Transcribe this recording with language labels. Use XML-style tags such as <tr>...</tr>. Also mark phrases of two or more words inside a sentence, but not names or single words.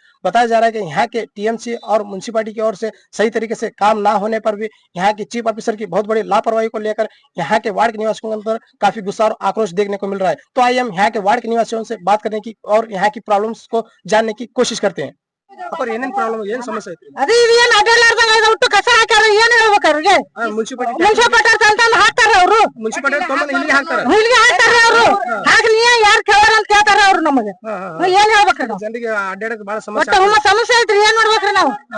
<hi>बताया जा रहा है कि यहाँ के टीएमसी और म्युनिसिपालिटी की ओर से सही तरीके से काम ना होने पर भी यहाँ की</hi> <en>chief officer</en> <hi>की बहुत बड़ी लापरवाही को लेकर यहाँ के वार्ड के निवासियों के अंदर काफी गुस्सा और आक्रोश देखने को मिल रहा है। तो आइए हम यहाँ के वार्ड के निवासियों से बात करने की और यहाँ की प्रॉब्लम्स को जानने की कोशिश करते हैं।</hi> <kn>ಏನೇನ್ ಪ್ರಾಬ್ಲಮ್ ಏನ್ ಸಮಸ್ಯೆ ಐತ್ರಿ? ಅದೇ ಇದೇನ್ ಅಡ್ಡಾಡ್ಲಾರ್ದಂಗ ಒಟ್ಟು ಕಸ ಹಾಕ್ಯಾರ, ಏನ್ ಹೇಳ್ಬೇಕು ಅವ್ರಿಗೆ? ಮುನ್ಸಿಪಾಲಿಟಿ ತಂದು ಹಾಕ್ತಾರ ಅವರು, ಮುನ್ಸಿಪಾಲಿಟಿ ತೊಂಬಂದು ಇಲ್ಲಿಗೆ ಹಾಕ್ತಾರ ಅವರು. ಹಾಗೆ ಯಾರು ಕೇಳಾರ ಅಂತ ಕೇಳ್ತಾರ ಅವ್ರು ನಮಗೆ. ಏನ್ ಹೇಳ್ಬೇಕ್ರಿ ನಾವು? ಜನರಿಗೆ ಅಡ್ಡಾಡಕ್ ಬಹಳ ಒಟ್ಟು ಸಮಸ್ಯೆ ಐತ್ರಿ, ಏನ್ ಮಾಡ್ಬೇಕ್ರಿ ನಾವು?</kn>